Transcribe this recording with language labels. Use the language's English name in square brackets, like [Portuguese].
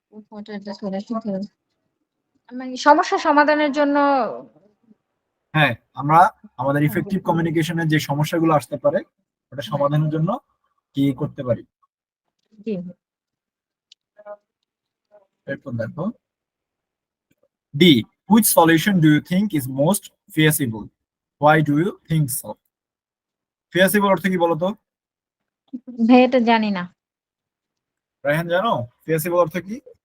[English] What are the solutions? [Bangla] মানে সমস্যা সমাধানের জন্য। হ্যাঁ, আমরা আমাদের ইফেক্টিভ কমিউনিকেশনের যে সমস্যাগুলো আসতে পারে ওটা সমাধানের জন্য কি করতে পারি। জি। এরপর দেখো, [English] D, which solution do you think is most feasible? Why do you think so? [Bangla] feasible অর্থ কি বলো তো? ভাইয়া এটা জানি না। রায়হান জানো feasible অর্থ কি?